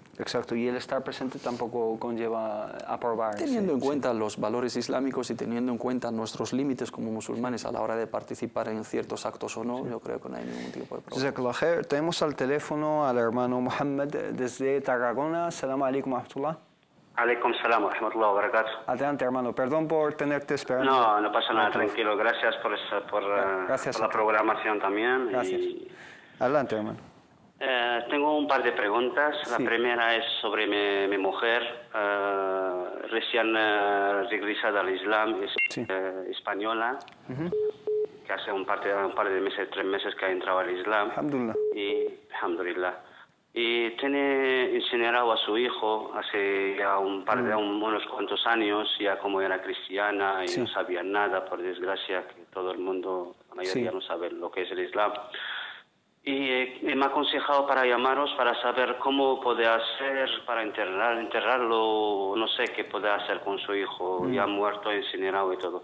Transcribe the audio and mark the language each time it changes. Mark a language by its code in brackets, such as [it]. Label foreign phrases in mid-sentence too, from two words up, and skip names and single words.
[es] Exacto, y el estar presente tampoco conlleva aprobar. Teniendo en cuenta los valores islámicos y teniendo en cuenta nuestros límites como musulmanes a la hora de participar en ciertos actos o no, yo creo que no hay ningún tipo de problema. Tenemos al teléfono al hermano Mohammed desde Tarragona. [ar] السلام عليكم ورحمة الله. عليكم السلام ورحمة الله وبركاته. [es] Adelante, hermano. Perdón por tenerte esperando. No, no pasa nada, tranquilo. Gracias por la programación también. Gracias. Adelante, hermano. Tengo un par de preguntas. La primera es sobre mi mujer, recién regresada al Islam, española, que hace un par de meses, 3 meses que ha entrado al Islam. Alhamdulillah. Alhamdulillah. Y tiene incinerado a su hijo hace ya unos cuantos años, ya como era cristiana y no sabía nada, por desgracia, que todo el mundo, la mayoría no sabe lo que es el Islam. Y me ha aconsejado para llamaros para saber cómo puede hacer para enterrarlo, no sé qué puede hacer con su hijo, ya muerto, incinerado y todo.